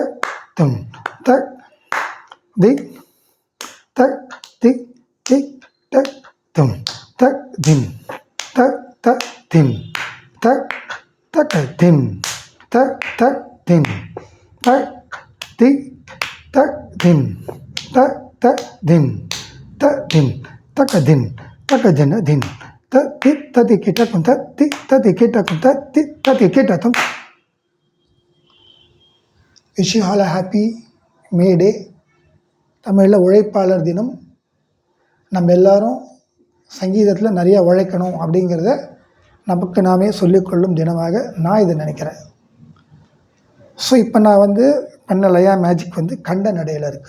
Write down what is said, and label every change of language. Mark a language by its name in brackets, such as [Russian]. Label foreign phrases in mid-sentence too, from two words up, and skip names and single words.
[English] tum tak dik tak tik kik tak tum tak din tak tak din tak tak din tak tak din tak di tak din tak tak din tak din tak din tak din din tak ti tadi kita kum tak ti tadi kita kum tak ti tadi kita tum. Wish you all a happy May Day. [Tamil] தமிழில் உழைப்பாளர் தினம். நம்ம எல்லாரும் சங்கீதத்தில் நிறைய உழைக்கணும் அப்படிங்கிறத நமக்கு நாமே சொல்லிக்கொள்ளும் தினமாக நான் இதை நினைக்கிறேன். ஸோ இப்போ நான் பண்ண லயா மேஜிக் கண்ட நடையில் இருக்குது.